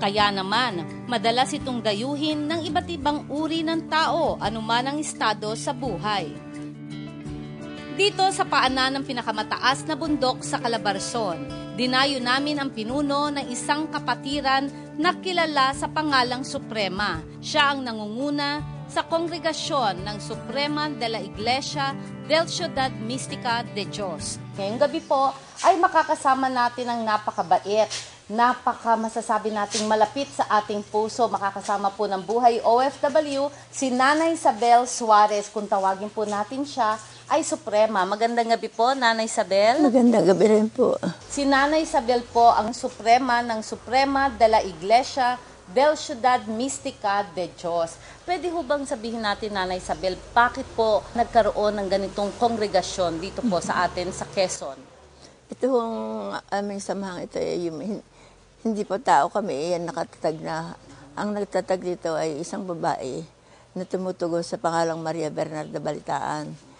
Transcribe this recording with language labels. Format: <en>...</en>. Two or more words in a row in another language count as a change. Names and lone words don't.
<tl>Kaya naman, madalas itong dayuhin ng iba't ibang uri ng tao anuman ang estado sa buhay. Dito sa paanan ng pinakamataas na bundok sa Calabarzon, dinayo namin ang pinuno ng isang kapatiran na kilala sa pangalang Suprema. Siya ang nangunguna sa kongregasyon ng Suprema de la Iglesia del Ciudad Mística de Dios. Ngayong gabi po ay makakasama natin ang napakabait, masasabi nating malapit sa ating puso. Makakasama po ng Buhay OFW si Nanay Isabel Suarez. Kung tawagin po natin siya ay Suprema. Magandang gabi po, Nanay Isabel. Magandang gabi rin po. Si Nanay Isabel po ang Suprema ng Suprema de la Iglesia del Ciudad Mística de Dios. Pwede ho bang sabihin natin, Nanay Isabel, bakit po nagkaroon ng ganitong kongregasyon dito po sa atin sa Quezon? Ito ang aming samahang ito ay hindi po tao kami, yan nakatatag na. Ang nagtatag dito ay isang babae na tumutugos sa pangalang Maria Bernarda Balitaan.</tl>